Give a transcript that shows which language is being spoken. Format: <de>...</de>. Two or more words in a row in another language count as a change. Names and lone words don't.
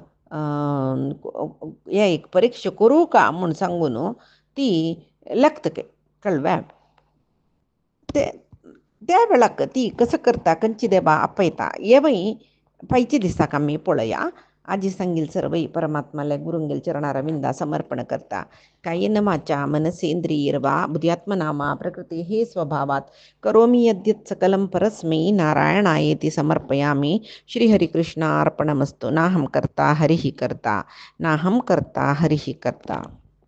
<kok>हे एक परीक्षा करूं का म्हूण सांगून ती लागता कळ्ळें त्या वेळाक ती कसं करता खंयची देवा आपयता हेवय पायच्या दिसाक आमी पळया आजी सांगील सर्वई परमात्माले गुरुंगेल चरणारविंदा समर्पण करता</kok> <sa>कायेन वाचा मनसेंद्रियर्वा बुद्ध्यात्मनामा प्रकृती हे स्वभावात करोमि यद्यत् सकलं परस्मै नारायणायेति समर्पयामि श्रीहरिकृष्णार्पणमस्तु नाहं कर्ता हरिः कर्ता नाहं कर्ता हरिः कर्ता।</sa>